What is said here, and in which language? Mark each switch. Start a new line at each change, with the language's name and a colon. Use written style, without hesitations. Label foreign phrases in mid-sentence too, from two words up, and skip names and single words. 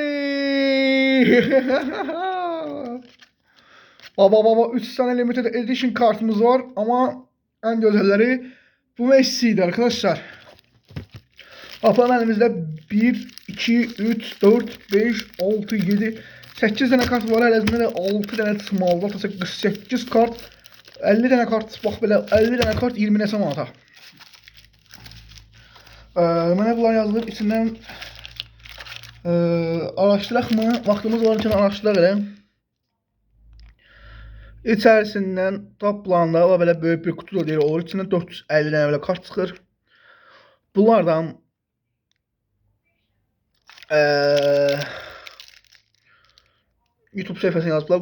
Turkish: Baba 3 tane
English: limited edition
Turkish: kartımız var ama en güzelleri bu Messi'ydi arkadaşlar. Bakalım elimizde 1, 2, 3, 4, 5, 6, 7, 8 tane kart var. Elimizde de 6 tane small'da 48 kart.
Azerbaijani: 50 tane kart, bak belə 50 tane kart 20 nəsə manata. Mənə bunlar yazılıb, içindən araşdıraq mı? Vaxtımız var üçün araşdıraq elə. İçərisindən toplanda belə böyük bir kutu da deyil olur. İçindən 450 dənə belə kart çıxır. Bunlardan YouTube səhifəsində yazıblar.